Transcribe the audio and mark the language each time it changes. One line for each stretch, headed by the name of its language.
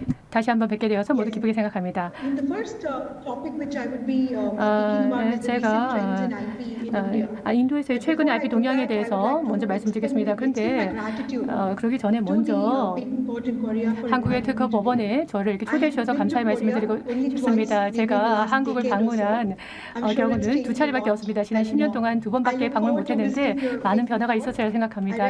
Korean: 다시 한번 뵙게 되어서 모두 기쁘게 생각합니다.
English: In the first topic which I would be speaking about is the recent trends in IP in India.
Korean: 인도에서의 최근의 IP 동향에 대해서 먼저 말씀드리겠습니다. 그런데 그러기 전에 먼저 한국의 특허 법원에 저를 이렇게 초대해 주셔서 감사의 말씀을 드리고 싶습니다. 제가 한국을 방문한 경우는 2차례밖에 없습니다. 지난 10년 동안 2번밖에 방문 못했는데 많은 변화가 있었어야 생각합니다.